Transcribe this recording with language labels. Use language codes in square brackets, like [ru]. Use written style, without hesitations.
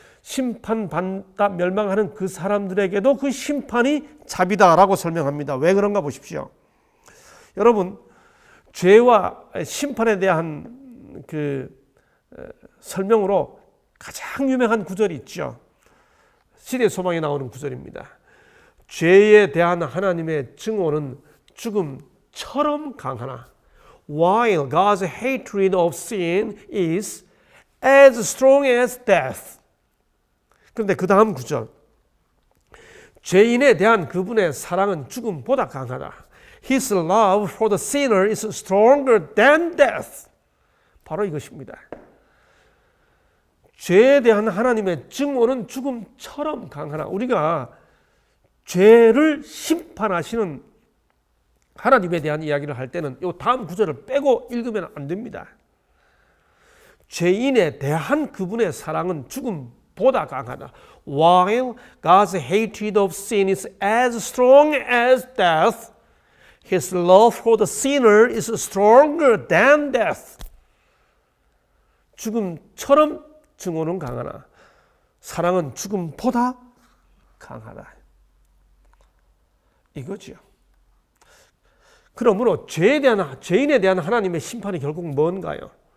[ko] 심판받다 멸망하는 그 사람들에게도 그 심판이 자비다라고 설명합니다. 왜 그런가 보십시오. 여러분, 죄와 심판에 대한 그 설명으로 가장 유명한 구절이 있죠. 시대 소망에 나오는 구절입니다. 죄에 대한 하나님의 증오는 죽음처럼 강하나 [en] while God's hatred of sin is as strong as death. [ko] 그런데 그 다음 구절, 죄인에 대한 그분의 사랑은 죽음보다 강하다. [en] His love for the sinner is stronger than death. [ko] 바로 이것입니다. 죄에 대한 하나님의 증오는 죽음처럼 강하나, 우리가 죄를 심판하시는 하나님에 대한 이야기를 할 때는 이 다음 구절을 빼고 읽으면 안 됩니다. 죄인에 대한 그분의 사랑은 죽음보다 강하다. [en] While God's hatred of sin is as strong as death, His love for the sinner is stronger than death. [ko] 죽음처럼 증오는 강하나 사랑은 죽음보다 강하다. 이거지요. 그러므로 죄인에 대한 하나님의 심판이 결국 뭔가요?